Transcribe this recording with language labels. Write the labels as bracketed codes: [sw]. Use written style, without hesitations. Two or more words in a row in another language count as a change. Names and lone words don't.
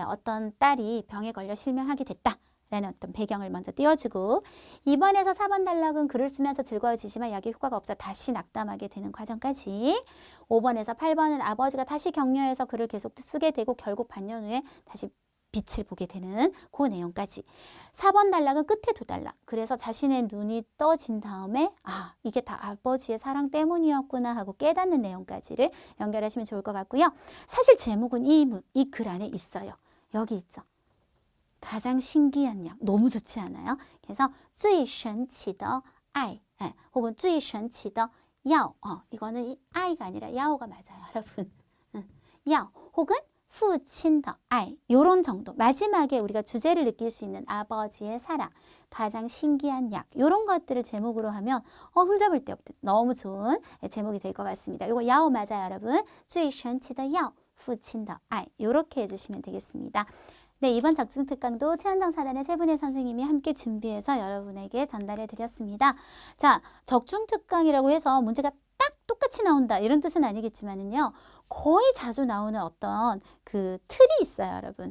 [ko] 어떤 딸이 병에 걸려 실명하게 됐다 라는 어떤 배경을 먼저 띄워주고, 2번에서 4번 단락은 글을 쓰면서 즐거워지지만 약의 효과가 없어 다시 낙담하게 되는 과정까지, 5번에서 8번은 아버지가 다시 격려해서 글을 계속 쓰게 되고 결국 반년 후에 다시 빛을 보게 되는 그 내용까지, 4번 단락은 끝에 2단락, 그래서 자신의 눈이 떠진 다음에 아, 이게 다 아버지의 사랑 때문이었구나 하고 깨닫는 내용까지를 연결하시면 좋을 것 같고요. 사실 제목은 이 글 안에 있어요. 여기 있죠. 가장 신기한 약. 너무 좋지 않아요? 그래서 [zh] 最神奇的爱, [ko] 혹은 [zh] 最神奇的药. [ko] 이거는 이 아이가 아니라 야오가 맞아요, 여러분. 야, 혹은 [zh] 父亲的爱, [ko] 요런 정도. 마지막에 우리가 주제를 느낄 수 있는 아버지의 사랑, 가장 신기한 약, 요런 것들을 제목으로 하면 흠잡을 데 없듯 너무 좋은 제목이 될 것 같습니다. 요거 야오 맞아요, 여러분. [zh] 最神奇的药,父亲的爱. [ko] 요렇게 해주시면 되겠습니다. 네, 이번 적중특강도 태안정사단의 세 분의 선생님이 함께 준비해서 여러분에게 전달해 드렸습니다. 자, 적중특강이라고 해서 문제가 딱 똑같이 나온다 이런 뜻은 아니겠지만은요, 거의 자주 나오는 어떤 그 틀이 있어요, 여러분.